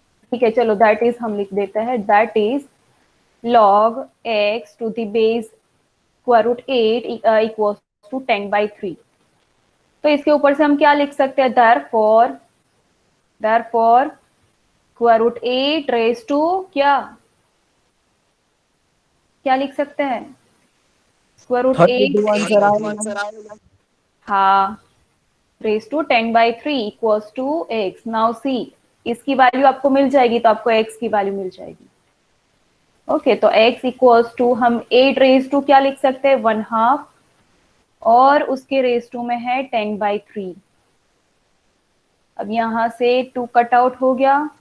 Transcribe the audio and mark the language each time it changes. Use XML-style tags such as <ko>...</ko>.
<hi>ठीक है, चलो दैट इज हम लिख देते हैं, that is</hi> <en>log x to the base square root 8 equals to 10 by 3.</en> <hi>तो इसके ऊपर से हम क्या लिख सकते हैं?</hi> <en>therefore square root 8 raised to</en> <hi>क्या क्या लिख सकते हैं?</hi> <en>square root</en> <hi>32 आंसर आएगा।</hi> <en>8,</en> <hi>हाँ,</hi> <en>raised to 10 by 3 equals to x. now see,</en> <hi>इसकी वैल्यू आपको मिल जाएगी तो आपको x की वैल्यू मिल जाएगी। ओके, तो x इक्वल्स टू हम 8 रेज टू क्या लिख सकते हैं? 1/2, और उसके रेज टू में है 10 by 3। अब यहां से 2 कट आउट हो गया।</hi>